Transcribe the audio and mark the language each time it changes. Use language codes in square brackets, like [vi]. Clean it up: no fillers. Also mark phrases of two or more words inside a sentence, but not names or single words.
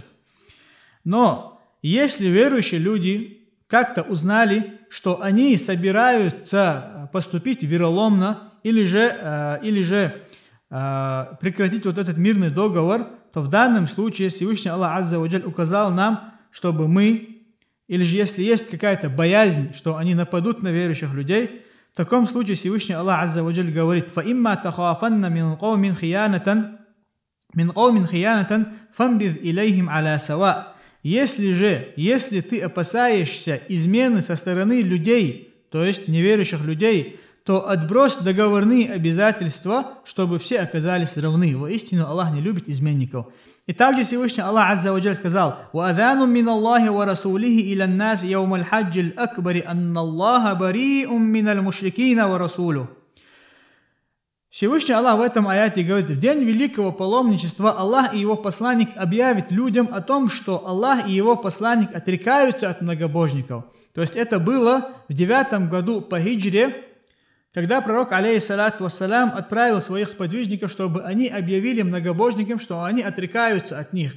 [ru] Но если верующие люди как-то узнали, что они собираются поступить вероломно или же прекратить вот этот мирный договор, то в данном случае Всевышний Аллах [ar] عز وجل [ru] указал нам, чтобы мы, или же если есть какая-то боязнь, что они нападут на верующих людей, в таком случае Всевышний Аллах [ar] عز وجل [ru] говорит: [ar] «فإما تخافن من قوم خيانة فانبذ إليهم على سواء». [ru] Если ты опасаешься измены со стороны людей, то есть неверующих людей, то отбрось договорные обязательства, чтобы все оказались равны. Воистину Аллах не любит изменников. И также Всевышний Аллах [ar] عز وجل [ru] сказал: [ar] «وأذان من الله ورسوله إلى الناس يوم الحج الأكبر أن الله بريء من المشركين ورسوله». [ru] Всевышний Аллах в этом аяте говорит: в день великого паломничества Аллах и его посланник объявит людям о том, что Аллах и его посланник отрекаются от многобожников. То есть это было в 9 году по хиджре, когда пророк, [ar] عليه الصلاة والسلام, [ru] отправил своих сподвижников, чтобы они объявили многобожникам, что они отрекаются от них.